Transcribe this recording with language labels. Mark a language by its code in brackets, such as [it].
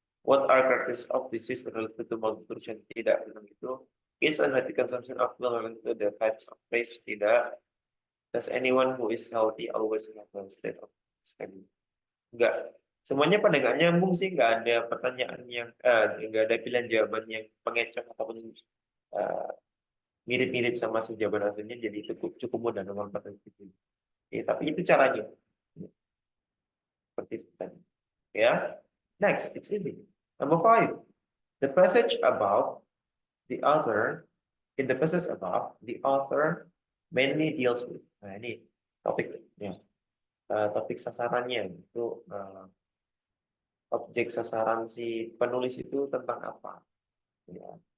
[en] What are characteristics of disease related to malnutrition? [id] Tidak bilang itu. [en] Is unhealthy consumption of milk related to the types of race? [id] Tidak. [en] Does anyone who is healthy always have a state of study? [id] Enggak. Semuanya pada nggak nyambung sih. Nggak ada pertanyaan yang nggak ada pilihan jawaban yang pengecoh ataupun eh, mirip-mirip sama si jawaban aslinya. Jadi itu cukup mudah nomor 4 itu. Tapi itu caranya. Seperti itu tadi. Ya. [en] Next, it's easy. Number 5. The passage above the author, in the passage above, the author mainly deals with. [id] Nah, ini topik ya. Topik sasarannya itu objek sasaran si penulis itu tentang apa? Ya.